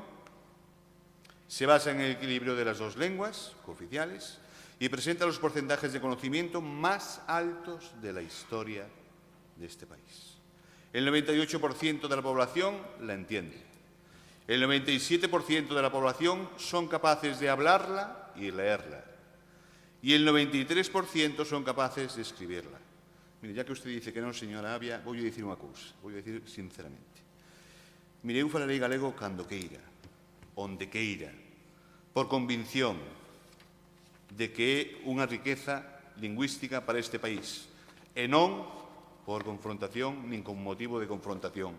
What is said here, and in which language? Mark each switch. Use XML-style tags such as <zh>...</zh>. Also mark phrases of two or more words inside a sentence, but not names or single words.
<es>Se basa en el equilibrio de las dos lenguas cooficiales y presenta los porcentajes de conocimiento más altos de la historia de este país. El 98% de la población la entiende. El 97% de la población son capaces de hablarla y leerla. y el 93% son capaces de escribirla. Mire, ya que usted dice que non,</es> <gl>señora Avia, vou dicir unha cousa, vou dicir sinceramente. Mire, eu falarei galego cando queira, onde queira, por convinción de que é unha riqueza lingüística para este país, e non por confrontación nin con motivo de confrontación.</gl>